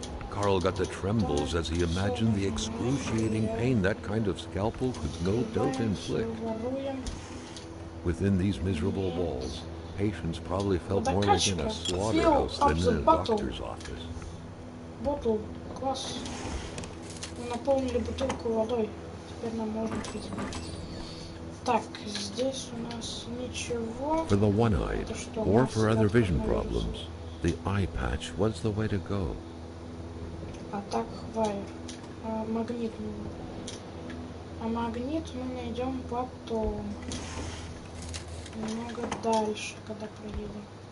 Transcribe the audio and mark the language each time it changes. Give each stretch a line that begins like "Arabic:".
English: Carl got the trembles as he imagined the excruciating pain that kind of scalpel could no doubt inflict. Within these miserable walls, patients probably felt more like in a slaughterhouse than in a doctor's office.
Russian: Bottle, класс. Мы наполнили бутылку водой. Теперь нам можно пить. Так, здесь у нас ничего.
English: For the one-eyed, or for other vision problems, the eye patch was the way to go.
Russian: А так, вайер. А магнит. А магнит мы найдем потом. Немного дальше, когда проедем.